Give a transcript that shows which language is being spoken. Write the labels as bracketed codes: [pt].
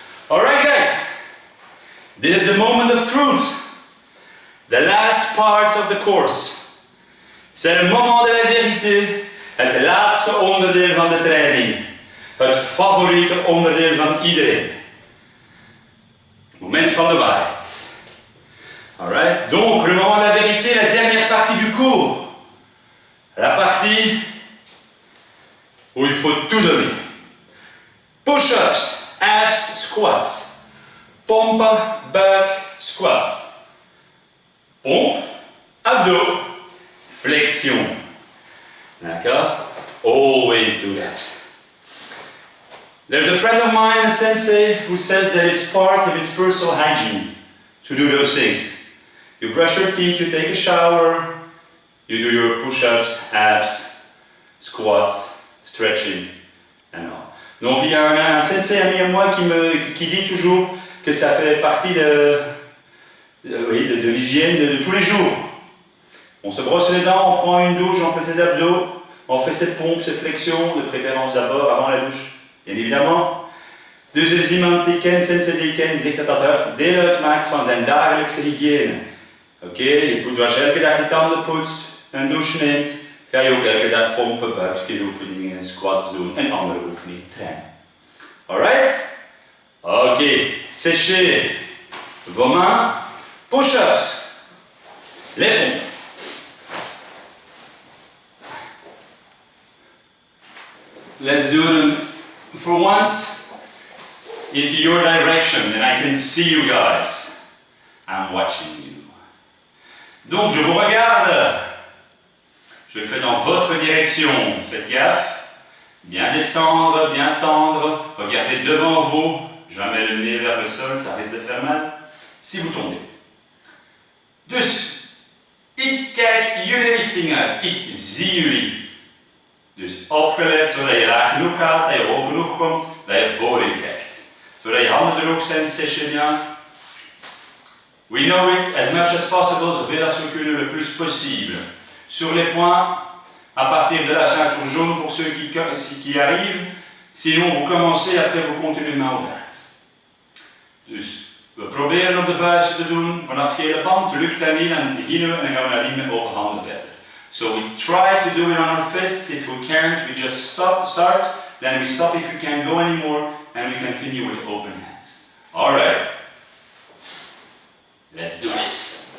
[en] Alright guys, this is the moment of truth. The last part of the course. [fr] C'est le moment de la vérité. [nl] Het laatste onderdeel van de training. Het favoriete onderdeel van iedereen. Moment van de waarheid. [fr] Alright, donc le moment de la vérité, la dernière partie du cours. La partie où il faut tout donner. Push-ups, abs, squats. Pompe, buck, squats. Pompe, abdos, flexion. D'accord? [en] Always do that. There's a friend of mine, a sensei, who says that it's part of his personal hygiene to do those things. You brush your teeth, you take a shower, you do your push-ups, abs, squats, stretching, and all. [fr] Donc il y a un sensei ami à moi qui dit toujours que ça fait partie de l'hygiène de tous les jours. On se brosse les dents, on prend une douche, on fait ses abdos, on fait ses pompes, ses flexions, de préférence d'abord avant la douche. Bien évidemment. [nl] Dus er is iemand die kent, sensei die kent, die zegt dat dat deel uitmaakt van zijn dagelijkse hygiëne. Oké, je poetst als je elke dag je tanden poetst, een douche neemt, ga je ook elke dag pompen, buikspieroefeningen, squats doen en andere oefeningen trainen. [fr] Alright? Oké, séchez vos mains, push-ups, les pompes. [en] Let's do them for once into your direction and I can see you guys. I'm watching you. [fr] Donc je vous regarde. Je le fais dans votre direction. Faites gaffe. Bien descendre, bien tendre. Regardez devant vous. Jamais le nez vers le sol, ça risque de faire mal. Si vous tombez. [nl] Dus, ik kijk jullie richting uit. Ik zie jullie. Dus opgelet, zodat je laag genoeg gaat, dat je hoog genoeg komt, dat je voor je kijkt. Zodat je handen er ook zijn, [fr] séchez bien. [en] We know it as much as possible, [nl] zoveel als we kunnen, [fr] le plus possible. Sur les points, à partir de la ceinture jaune pour ceux qui arrivent, sinon vous commencez, après vous continuez main ouverte. Dus [nl] We proberen op de vuisten te doen, vanaf gele band, lukt dat niet, dan beginnen we en dan gaan we nadien met open handen verder. [en] So we try to do it on our fists. If we can't, we just start, then we stop if we can't go anymore, and we continue with open hands. Alright. Let's do this.